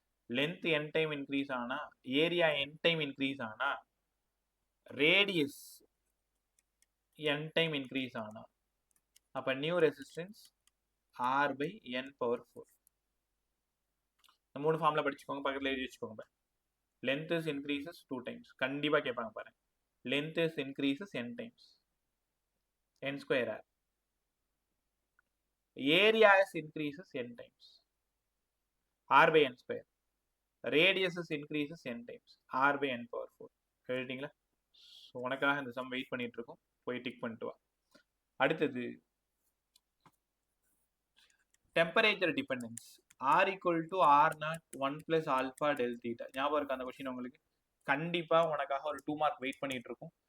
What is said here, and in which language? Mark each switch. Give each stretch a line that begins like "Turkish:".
Tamil: Length n time increase ஆனா, area n time increase ஆனா, radius n time increase ஆனா, அப்ப new resistance r by n power 4. இந்த 3 formula படிச்சுக்கோங்க, பக்கத்துல எழுதி வச்சுக்கோங்க.
English: length is increases 2 times.
Tamil: கண்டிப்பா கேட்பாங்க பாருங்க.
English: length is increases n times. n square r. area is increases n times. r by n square. radius is increases n times. r by n power 4.
Tamil: எழுதிட்டீங்களா? So உனக்காக இந்த some wait பண்ணிட்டு இருக்கோம், போய் tick பண்ணிட்டு வா. அடுத்தது temperature dependence.
English: r equal to r naught 1 plus alpha del theta.
Tamil: ஞாபகம் இருக்கு அந்த கொஸ்டின் உங்களுக்கு? கண்டிப்பா உனக்காக ஒரு 2 மார்க் வெயிட் பண்ணிட்டு இருக்கும்.